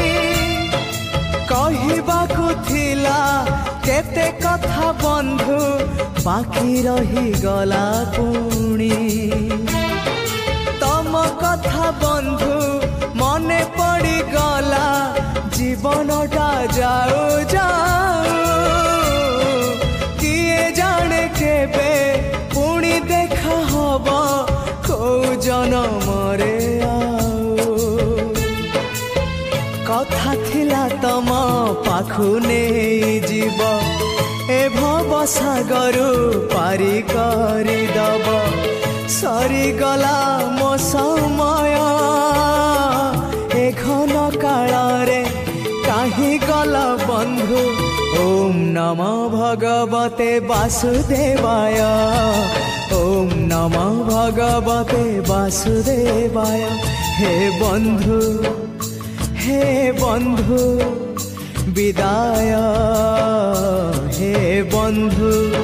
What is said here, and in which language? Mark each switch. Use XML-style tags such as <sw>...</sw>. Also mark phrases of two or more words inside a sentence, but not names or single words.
<or>କହିବାକୁ ଥିଲା କେତେ କଥା ବନ୍ଧୁ ବାକି ରହି ଗଲା ପୁଣି ତମ କଥା ବନ୍ଧୁ ମନେ ପଡ଼ି ଗଲା ଜୀବନଟା ଯାଉ ଯାଉ କିଏ ଜାଣେ କେବେ ପୁଣି ଦେଖା ହବ କେଉଁ ଜନମ ରେ କଥା ଥିଲା ତମ ପାଖୁ ନାହିଁ ଜୀବ ଏ ଭବ ସାଗରୁ ପାରି କରି ଦବ ସରି ଗଲା ମୋ ସମୟ ଏ ଘନ କାଳ ରେ କାହିଁ ଗଲା ବନ୍ଧୁ</or> <sa>ओम नमः भगवते वासुदेवाय ओम नमः भगवते वासुदेवाय</sa> <or>हे ବନ୍ଧୁ ବିଦାୟ ହେ ବନ୍ଧୁ</or>